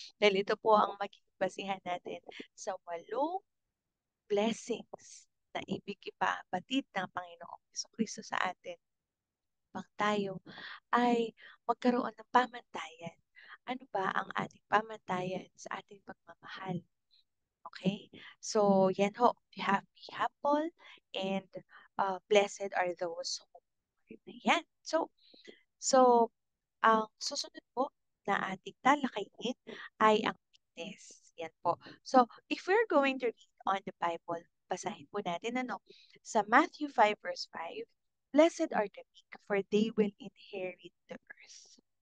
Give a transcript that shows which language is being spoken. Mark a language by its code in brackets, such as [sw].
[tl] Dahil ito po ang magiging basihan natin sa 8 blessings na ibig ipabatid ng Panginoong Kristo sa atin. Pang tayo ay magkaroon ng pamantayan. Ano ba ang ating pamantayan sa ating pagmamahal? Okay? So, yan ho. [en] We have be humble and blessed are those who mourn. [tl] Yan. So, ang susunod po na ating talakayin ay ang meekness. Yan po. [en] So, if we're going to read on the Bible, [tl] basahin po natin sa Matthew 5 verse 5, [en] Blessed are the meek, for they will inherit the earth.